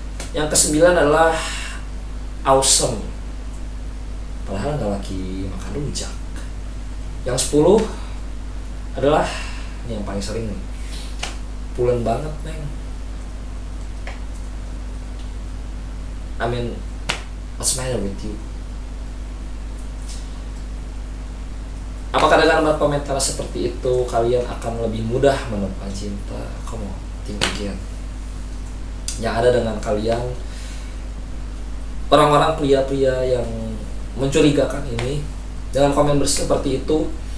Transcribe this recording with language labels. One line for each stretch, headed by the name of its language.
Indonesian: Yang ke-9 adalah awesome, padahal enggak lagi makan rujak. Yang 10 adalah ini yang paling sering nih, pulen banget neng.
English: I mean, what's the matter with you?
Indonesian: Apakah dengan berkomentar seperti itu kalian akan lebih mudah menemukan cinta? Kamu tinggi. Yang ada dengan kalian orang-orang pria-pria yang mencurigakan ini dengan komen seperti itu,